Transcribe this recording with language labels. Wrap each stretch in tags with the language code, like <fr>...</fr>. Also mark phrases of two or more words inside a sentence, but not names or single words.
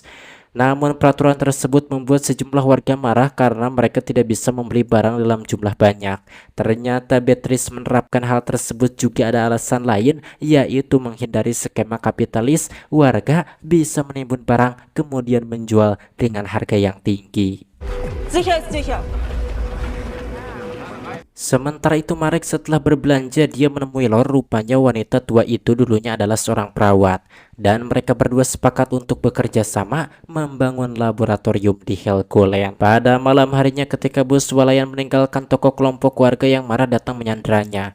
<id>Namun peraturan tersebut membuat sejumlah warga marah karena mereka tidak bisa membeli barang dalam jumlah banyak. Ternyata Beatrice menerapkan hal tersebut juga ada alasan lain, yaitu menghindari skema kapitalis. Warga bisa menimbun barang kemudian menjual dengan harga yang tinggi.</id> <de>Sicher ist sicher.</de> <id>Sementara itu Marek setelah berbelanja dia menemui Lor. Rupanya wanita tua itu dulunya adalah seorang perawat dan mereka berdua sepakat untuk bekerja sama membangun laboratorium di Helgoland. Pada malam harinya ketika bos swalayan meninggalkan toko, kelompok warga yang marah datang menyanderanya.</id>